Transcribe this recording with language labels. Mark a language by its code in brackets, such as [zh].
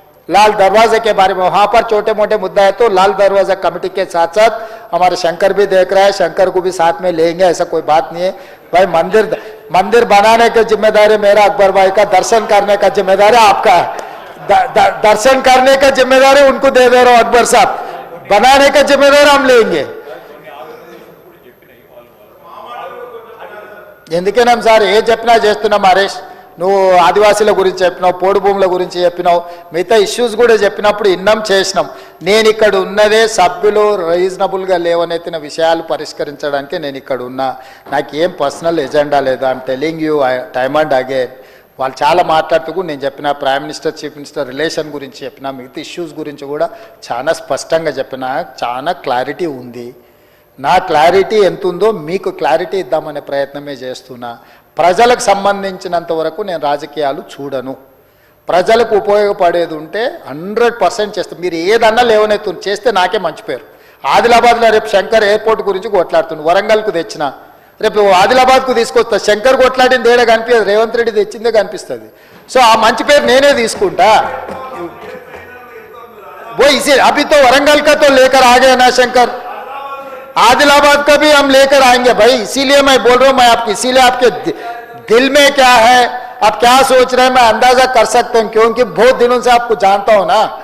[hi] लाल दरवाजे के बारे में वहां पर छोटे मोटे मुद्दा है तो लाल दरवाजा कमेटी के साथ साथ हमारे शंकर भी देख रहा है, शंकर को भी साथ में लेंगे, ऐसा कोई बात नहीं है भाई। मंदिर बनाने की जिम्मेदारी मेरा, अकबर भाई का दर्शन करने का जिम्मेदारी आपका है, दर्शन करने का जिम्मेदारी उनको दे दे रहा हूं अकबर साहब, बनाने का जिम्मेदारी हम लेंगे। [te] ఎందుకేనా సార్ ఏ చెప్పినా చేస్తున్నాం హరీష్, నువ్వు ఆదివాసీల గురించి చెప్పినావు, పోడు భూముల గురించి చెప్పినావు, మిగతా ఇష్యూస్ కూడా చెప్పినప్పుడు ఇన్నం చేసినాం. నేను ఇక్కడ ఉన్నదే సభ్యులు రీజనబుల్గా లేవనెత్తిన విషయాలు పరిష్కరించడానికి నేను ఇక్కడ ఉన్నా, నాకేం పర్సనల్ ఎజెండా లేదు. [en] I'm telling you time and again. [te] వాళ్ళు చాలా మాట్లాడుతూ నేను చెప్పిన prime minister chief minister relation గురించి చెప్పిన, మిగతా ఇష్యూస్ గురించి కూడా చాలా స్పష్టంగా చెప్పిన, చాలా క్లారిటీ ఉంది. నా క్లారిటీ ఎంత ఉందో మీకు క్లారిటీ ఇద్దామనే ప్రయత్నమే చేస్తున్నా. ప్రజలకు సంబంధించినంత వరకు నేను రాజకీయాలు చూడను, ప్రజలకు ఉపయోగపడేది ఉంటే 100% చేస్తాను. మీరు ఏదన్నా లేవనెత్తు చేస్తే నాకే మంచి పేరు. ఆదిలాబాద్లో రేపు శంకర్ ఎయిర్పోర్ట్ గురించి కొట్లాడుతుంది, వరంగల్కు తెచ్చిన, రేపు ఆదిలాబాద్కు తీసుకొస్తా. శంకర్ కొట్లాడింది ఏడా కనిపించదు, రేవంత్ రెడ్డి తెచ్చిందే కనిపిస్తుంది. సో ఆ మంచి పేరు నేనే తీసుకుంటా. [hi] वो इसी अभी तो वरंगल का तो लेकर आ गए ना शंकर, आदिलाबाद का भी हम लेकर आएंगे भाई. इसीलिए मैं बोल रहा हूं, मैं आपकी इसीलिए आपके दिल में क्या है, आप क्या सोच रहे हैं, मैं अंदाजा कर सकता हूं, क्योंकि बहुत दिनों से आपको जानता हूं ना.